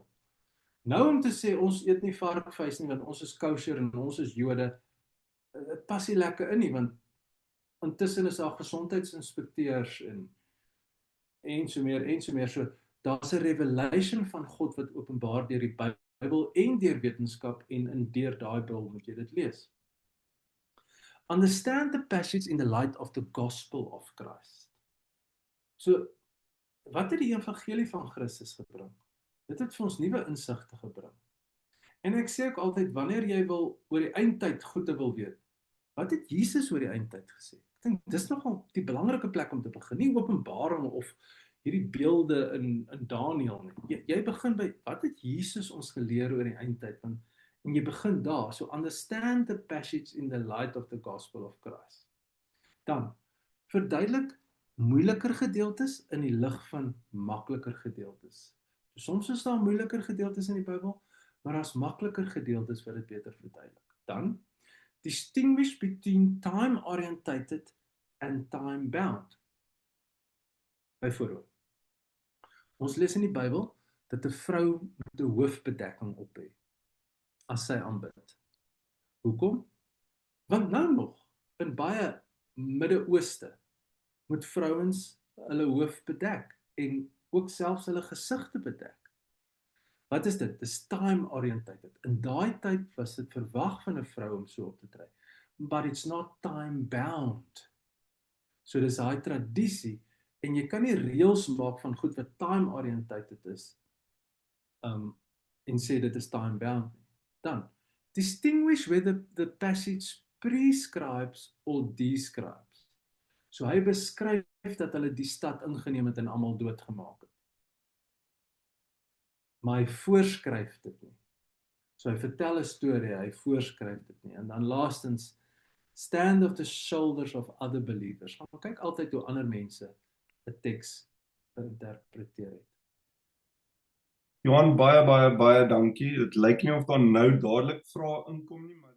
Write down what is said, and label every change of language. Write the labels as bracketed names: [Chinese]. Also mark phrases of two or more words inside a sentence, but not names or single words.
[Afrikaans] Nou om te sê, ons eet nie varkvleis nie, want ons is kosher en ons is Jode, dit pas nie lekker in nie, want intussen is daar gesondheidsinspekteurs en so meer, so daar's 'n revelation van God wat openbaar deur die Bybel en deur wetenskap en deur daai Bybel moet jy dit lees. [English] Understand the passage in the light of the gospel of Christ. [Afrikaans] So, wat het die evangelie van Christus gebring? Dit het vir ons nuwe insigte gebring. En ek sê ook altyd, wanneer jy wil oor die eindtyd goede wil weet, wat het Jesus oor die eindtyd gesê? Ek dink, dis nogal die belangrike plek om te begin, nie Openbaring of hierdie beelde in Daniël nie. Jy begin by, wat het Jesus ons geleer oor die eindtyd? En jy begin daar, [English] so understand the passage in the light of the gospel of Christ. [Afrikaans] Dan, verduidelik moeiliker gedeeltes in die lig van makliker gedeeltes. So, soms is daar moeiliker gedeeltes in die Bybel, maar daar's makliker gedeeltes wat dit beter verduidelik. Dan, [English] distinguish between time-orientated and time-bound. [Afrikaans] Byvoorbeeld, ons lees in die Bybel dat 'n vrou met 'n hoofbedekking op het as sy aanbid. Hoekom? Want nou nog, in baie Midde-Ooste, moet vrouens hulle hoof bedek en ook selfs hulle gesigte bedek. Wat is dit? Dis time-orientated. In daai tyd was dit verwag van 'n vrou om so op te tree. [English] But it's not time-bound. [Afrikaans] So dis daai tradisie, en jy kan nie reëls maak van goed wat time-orientated is, en sê dit is time-bound. [English] Dan, distinguish whether the passage prescribes or describes. [Afrikaans] So hy beskryf dat hulle die stad ingeneem het en almal doodgemaak het. Maar hy voorskryf dit nie. So hy vertel 'n storie, hy voorskryf dit nie. En dan laastens, [English] stand of the shoulders of other believers. [Afrikaans] Maar kyk altyd hoe ander mense 'n teks interpreteer het. Johan, baie dankie. Dit lyk nie of daar nou dadelik vrae inkom nie, maar